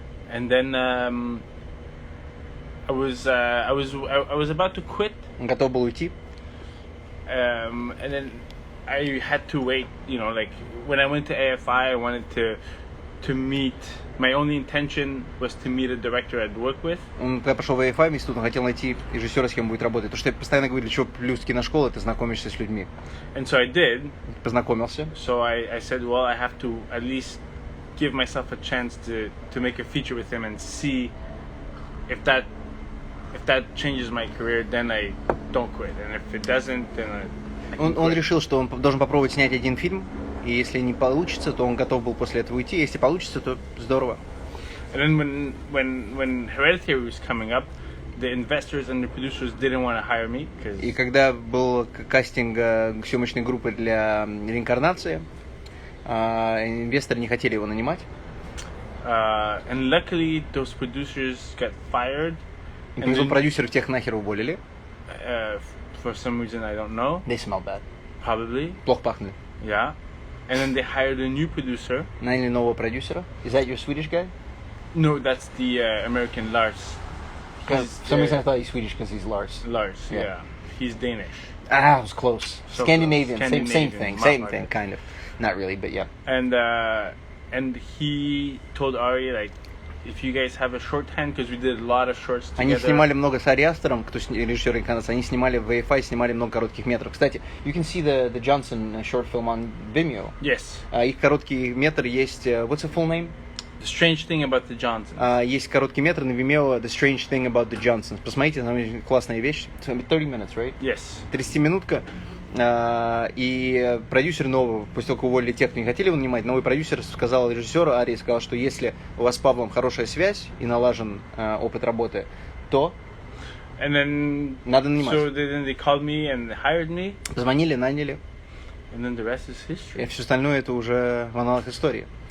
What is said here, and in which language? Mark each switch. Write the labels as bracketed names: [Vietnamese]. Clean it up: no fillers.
[English] And then I was about to quit. [Russian] Он готов был уйти. [English] And then I had to wait. Like when I went to AFI, I wanted to meet. My only intention was to meet a director I'd work with. [Russian] Когда пошел в AFI в институт, он хотел найти режиссера, с кем будет работать. Потому что я постоянно говорю, для чего плюс киношкола, ты знакомишься с людьми. [English] And so I did. [Russian] Познакомился. [English] So I said, well, I have to at least give myself a chance to make a feature with him and see if that changes my career, then I don't quit. And if it doesn't, then [Russian] Он решил, что он должен попробовать снять один фильм, и если не получится, то он готов был после этого уйти. Если получится, то здорово. [English] And then when Hereditary was coming up, the investors and the producers didn't want to hire me. [Russian] И когда был кастинг съемочной группы для реинкарнации, инвесторы не хотели его нанимать. [English] And luckily, those producers got fired. [Russian] И продюсеров тех нахер уволили. [English] For some reason I don't know. They smell bad. Probably. [Russian] Плохо пахнут. [English] Yeah. And then they hired a new producer. Наняли нового продюсера. Is that your Swedish guy? No, that's the American Lars. For some reason I thought he's Swedish because he's Lars. Lars, yeah. He's Danish. Ah, it was close. So Scandinavian, close. same thing, kind of. Not really, but yeah. And he told Ari, like, if you guys have a shorthand, because we did a lot of shorts together. [Russian] Они снимали много с Ари Астером, кто режиссер инкарнации. Они снимали в AFI, снимали много коротких метров. Кстати, [English] you can see the Johnson short film on Vimeo. Yes. [Russian] Их короткий метр есть. [English] What's the full name? The Strange Thing About the Johnsons. [Russian] Есть короткий метр на Vimeo. [English] The Strange Thing About the Johnsons. [Russian] Посмотрите, там классная вещь. [English] 30 minutes, right? Yes. [Russian] 30-минутка. И продюсер нового, после того, как уволили тех, кто не хотели его нанимать, новый продюсер сказал режиссеру Арии, сказал, что если у вас с Павлом хорошая связь и налажен опыт работы, то надо нанимать. [English] So then they called me and hired me. [Russian] Позвонили, наняли. [English] And then the rest is history. [Russian] И все остальное это уже в аналог истории.